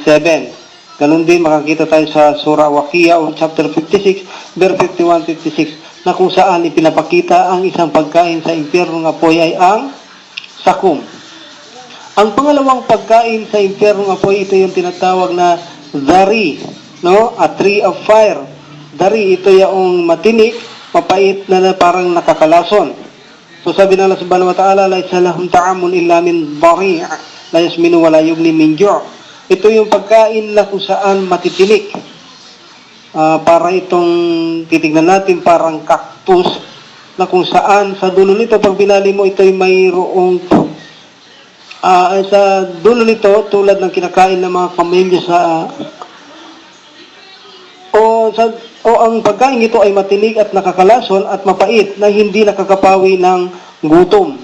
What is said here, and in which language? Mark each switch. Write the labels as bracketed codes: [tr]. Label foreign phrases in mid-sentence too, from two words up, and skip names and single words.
[tl] Ganun din makakita tayo sa Surah Waqiah o chapter 56, verse 51-56 na kung saan ipinapakita ang isang pagkain sa impyernong apoy ay ang sakum. Ang pangalawang pagkain sa impyernong apoy, ito yung tinatawag na dari, no? [en] A tree of fire. [tl] Dari, ito yung matinik, mapait na parang nakakalason. So So sabi ng [ar] الله سبحانه وتعالى ليس لهم طعام إلا من ضريع لا يسمن ولا يغني من جوع'. [tl] Ito yung pagkain na kung saan matitinik. Para itong titignan natin parang cactus na kung saan sa dulo nito pag binali mo ito ay mayroong sa dulo nito tulad ng kinakain ng mga pamilya o ang pagkain ito ay matinig at nakakalason at mapait na hindi nakakapawi ng gutom.